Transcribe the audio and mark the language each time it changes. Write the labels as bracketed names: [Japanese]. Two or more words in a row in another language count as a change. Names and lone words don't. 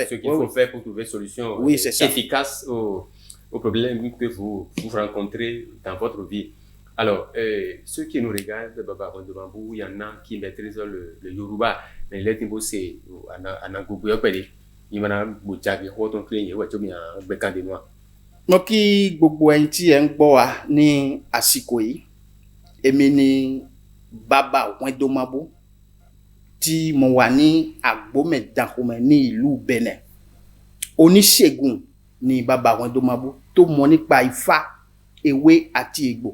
[French] Ce qu'il faut faire pour trouver une solution efficace aux problèmes que vous rencontrez dans votre vie. Alors, ceux qui nous regardent, Baba Mambou, il y en a qui maîtrisent le Yoruba, mais les Timbo, c'est en Gogo, il y en a beaucoup de [Yoruba] mo ki gbogbo ẹ̀yin tí ẹ ń gbọ́ wa ní àsìkò yìí èmi ni Baba Mambou tí mo wà ní Agbomẹ̀dàkọmẹ̀ ní ìlú Benin. Oníṣègùn ni Baba Mambou tó mọ̀ nípa Ifá, ewé àti egbò.